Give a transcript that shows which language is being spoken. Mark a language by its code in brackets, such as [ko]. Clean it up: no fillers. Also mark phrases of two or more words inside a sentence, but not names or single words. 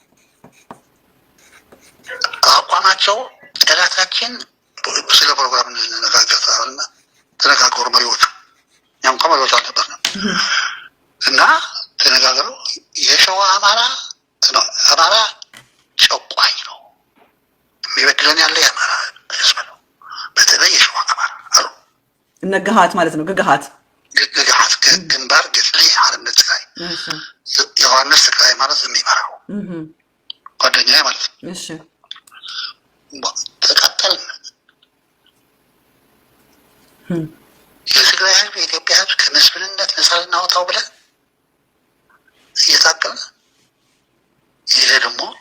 [am] አቋማቸው ጠላታችን ስለ ፕሮግራም እንነጋገርና ተነጋገሩ መሪዎቹ። እኛም እንኳ መሪዎች አልነበርንም እና ተነጋገሩ። የሸዋ አማራ ጨቋኝ ነው፣ የሚበድለን ያለ የአማራ ህዝብ ነው። በተለይ የሸዋ አማራ አሉ እነ ገሃት ማለት ነው። ገሃት ግንባር ገጽሊ ሓርነት ትግራይ ዮሐንስ ትግራይ ማለት የሚመራው ጓደኛዬ ማለት ነው። እሺ ተቃጠልን። የትግራይ ህዝብ የኢትዮጵያ ህዝብ ከመስፍንነት ነፃ ልናወጣው ብለን እየታገለ ይሄ ደግሞ